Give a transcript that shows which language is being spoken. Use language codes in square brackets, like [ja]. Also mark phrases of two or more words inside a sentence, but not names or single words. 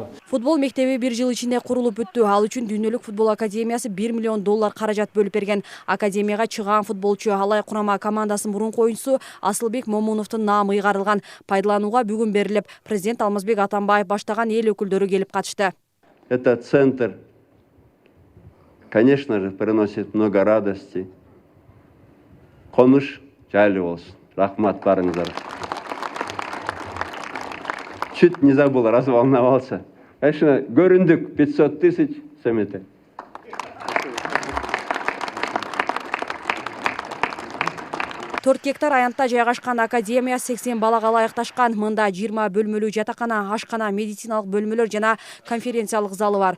[ky] Футбол мектеби 1 жыл ичинде курулуп бүттү. Ал үчүн дүйнөлүк футбол академиясы $1 миллион каражат бөлүп берген. Академияга чыган футболчу Алай курама командасынын мурунку оюнчусу Асылбек Момуновдун наамы ыйгарылган. Пайдаланууга бүгүн берилип, президент Алмазбек Атамбаев баштаган эл өкүлдөрү келип катышты. [ru] Этот центр, конечно же, приносит много радости. [ky] Конуш жайлы болсун. Рахмат барыңыздар. [ru] Чуть не забыл, разволновался. Конечно, көрүндүк 500 000 сөмете. [ky] 4 гектар аянтта жайгашкан академия 80 балага ылайыкташкан. Мында 20 бөлмөлүү жатакана, ашкана, медициналык бөлмөлөр жана конференциялык залы бар.